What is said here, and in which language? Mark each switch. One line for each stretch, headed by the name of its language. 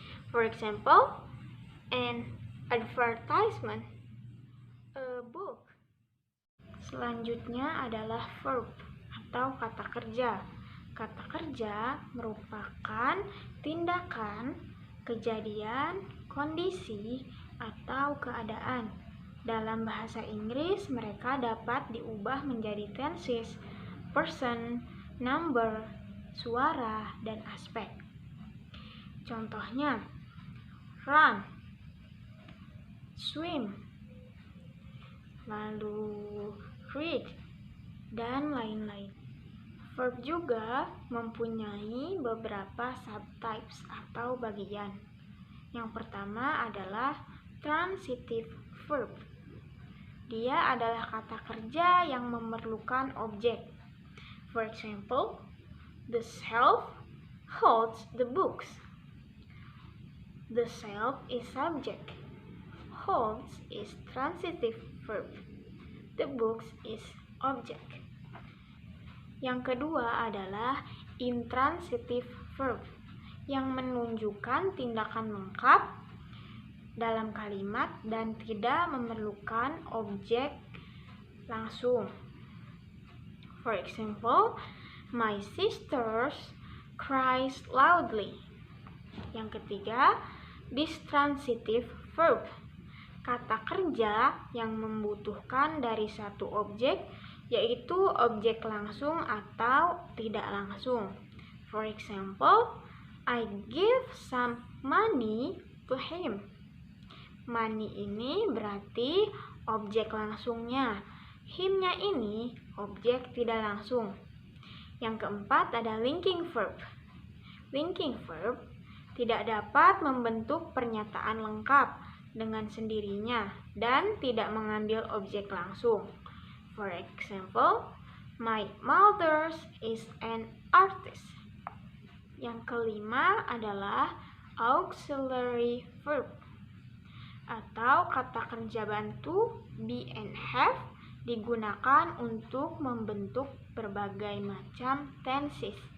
English: For example, an advertisement, a book.
Indonesian: Selanjutnya adalah verb atau kata kerja. Kata kerja merupakan tindakan, kejadian, kondisi, atau keadaan. Dalam bahasa Inggris, mereka dapat diubah menjadi tenses, person, number, suara, dan aspek. Contohnya, run, swim, lalu read, dan lain-lain. Verb juga mempunyai beberapa subtypes atau bagian. Yang pertama adalah transitive verb. Dia adalah kata kerja yang memerlukan objek.
English: For example, the shelf holds the books. The shelf is subject. Holds is transitive verb. The books is object.
Indonesian: Yang kedua adalah intransitive verb yang menunjukkan tindakan lengkap dalam kalimat dan tidak memerlukan objek langsung.
English: For example, my sisters cries loudly.
Indonesian: Yang ketiga, distransitive verb. Kata kerja yang membutuhkan dari satu objek, yaitu objek langsung atau tidak langsung.
English: For example, I give some money to him.
Indonesian: Money ini berarti objek langsungnya. Him-nya ini objek tidak langsung. Yang keempat ada linking verb. Linking verb tidak dapat membentuk pernyataan lengkap dengan sendirinya dan tidak mengambil objek langsung.
English: For example, my mother is an artist.
Indonesian: Yang kelima adalah auxiliary verb atau kata kerja bantu be and have digunakan untuk membentuk berbagai macam tenses.